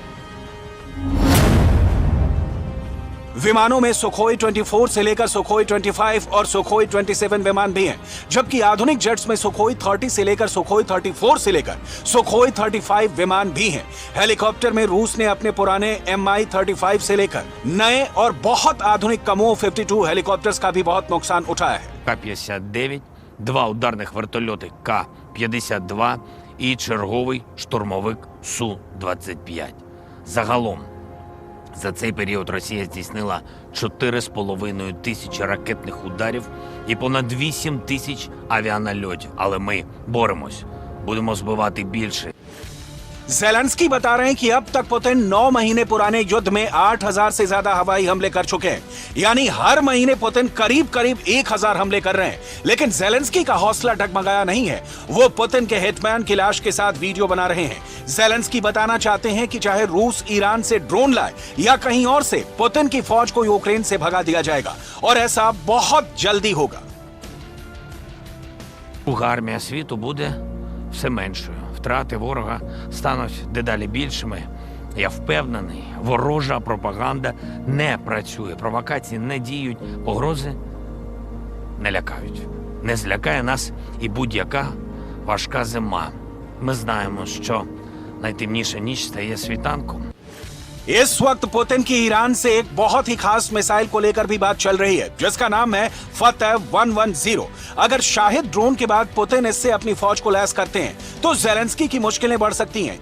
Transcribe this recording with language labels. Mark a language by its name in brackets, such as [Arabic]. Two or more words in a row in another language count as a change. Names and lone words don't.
[Hindi] विमानों में सुखोई 24 से लेकर सुखोई 25 और सुखोई 27 विमान भी हैं, जबकि आधुनिक जेट्स में सुखोई 30 से लेकर सुखोई 34 से लेकर सुखोई 35 विमान भी हैं। हेलीकॉप्टर में रूस ने अपने पुराने Mi-35 से लेकर नए और बहुत आधुनिक कमो 52 हेलीकॉप्टर्स का भी बहुत नुकसान उठाया है। [Ukrainian] К-59, 2 ударних вертольоти К-52 і черговий штурмовик Су-25. Загалом за цей період Росія здійснила 4,5 тисячі ракетних ударів і понад 8 тисяч авіанальотів. Але ми боремось. Будемо збивати більше. [Hindi] ज़ेलेंस्की बता रहे हैं कि अब तक पुतिन 9 महीने पुराने युद्ध में 8000 से ज्यादा हवाई हमले कर चुके हैं, यानी हर महीने पुतिन करीब करीब 1000 हमले कर रहे हैं। लेकिन ज़ेलेंस्की का हौसला डगमगाया नहीं है, वो पुतिन के हिटमैन की लाश के साथ वीडियो बना रहे हैं। ज़ेलेंस्की बताना चाहते हैं कि चाहे रूस ईरान से ड्रोन लाए या कहीं और से, पुतिन की फौज को यूक्रेन से भगा दिया जाएगा और ऐसा बहुत जल्दी होगा। [Ukrainian] Друга армія світу буде все меншою. Втрати ворога стануть дедалі більшими. Я впевнений, ворожа пропаганда не працює, провокації не діють, погрози не лякають. Не злякає нас і будь-яка важка зима. Ми знаємо, що найтемніша ніч стає світанком. [Hindi] इस वक्त पुतिन की ईरान से एक बहुत ही खास मिसाइल को लेकर भी बात चल रही है, जिसका नाम है फतह 110। अगर शाहिद ड्रोन के बाद पुतिन इससे अपनी फौज को लैस करते हैं तो जेलेंस्की की मुश्किलें बढ़ सकती हैं।